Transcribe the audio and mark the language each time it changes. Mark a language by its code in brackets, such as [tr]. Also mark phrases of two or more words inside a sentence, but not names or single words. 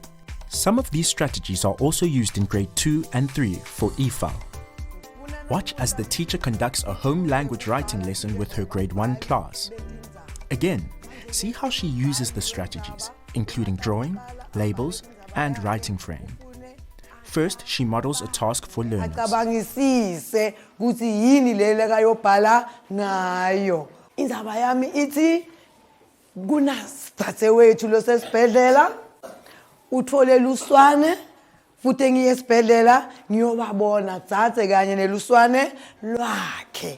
[en] Some of these strategies are also used in grade 2 and 3 for EFL. Watch as the teacher conducts a home language writing lesson with her grade 1 class. Again, see how she uses the strategies, including drawing, labels, and writing frame. First, she models a task for learners. [ss] Acabangisise ukuthi yini lele kayobhala ngayo. Indaba yami ithi kunasithathe wethu lo sesibhedlela uthole luswane futhi ngiye esibhedlela ngiyobabona dzadze kanye neluswane lwakhe.